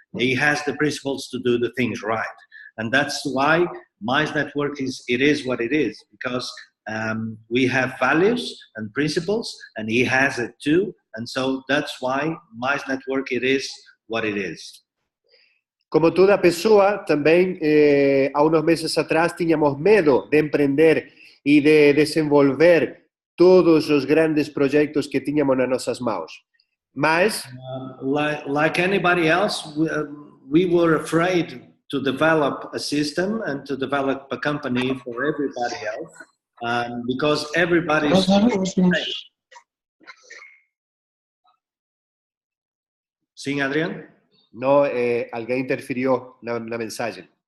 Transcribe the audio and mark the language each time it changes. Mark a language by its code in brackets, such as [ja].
[en] He has the principles to do the things right, and that's why Mize Network is what it is, because we have values and principles, and he has it too, and so that's why Mize Network it is what it is. [pt] Como toda pessoa, também há uns meses atrás tínhamos medo de empreender e de desenvolver todos os grandes projetos que tínhamos nas nossas mãos. Mas, [en] like anybody else, we were afraid to develop a system and to develop a company for everybody else, because everybody's [pt] Sim, Adrian? No, alguém interferiu na mensagem.